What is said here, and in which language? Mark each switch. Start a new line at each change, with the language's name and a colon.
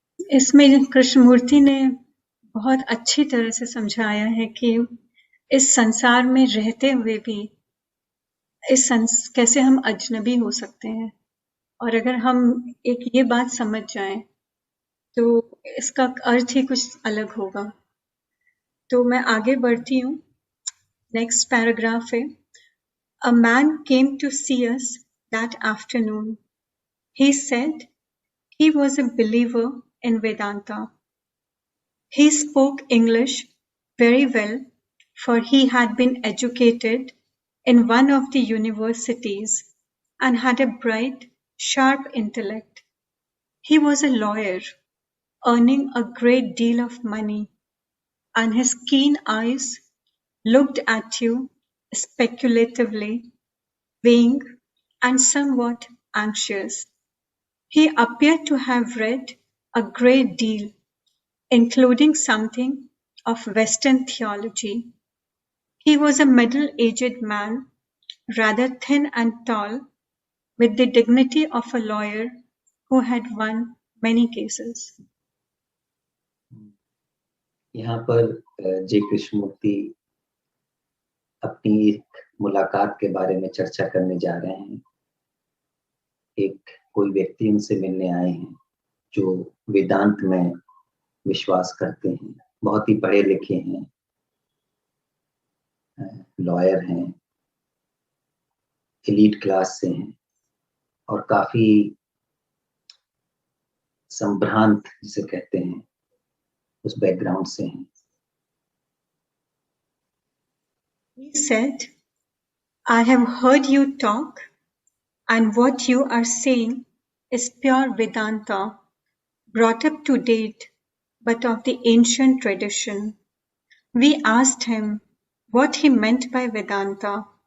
Hindi: इसमें कृष्णमूर्ति ने बहुत अच्छी तरह से समझाया है कि इस संसार में रहते हुए भी कैसे हम अजनबी हो सकते हैं। और अगर हम एक ये बात समझ जाएं तो इसका अर्थ ही कुछ अलग होगा। तो मैं आगे बढ़ती हूँ।
English: Next paragraph है, A man came to see us that afternoon. He said he was a believer in Vedanta. He spoke English very well, for he had been educated in one of the universities and had a bright, sharp intellect. He was a lawyer, earning a great deal of money, and his keen eyes looked at you speculatively, weighing, and somewhat anxious. He appeared to have read a great deal, including something of Western theology. He was a middle-aged man, rather thin and tall, with the dignity of a lawyer who had won many cases.
Hindi: यहाँ पर जे कृष्णमूर्ति अपनी एक मुलाकात के बारे में चर्चा करने जा रहे हैं। कोई व्यक्ति उनसे मिलने आए हैं जो वेदांत में विश्वास करते हैं, बहुत ही पढ़े लिखे हैं, लॉयर हैं, एलीट क्लास से हैं और काफी संभ्रांत जिसे कहते हैं उस बैकग्राउंड से हैं।
English: He said, I have heard you talk, and what you are saying is pure Vedanta, brought up to date, but of the ancient tradition. We asked him what he meant by Vedanta.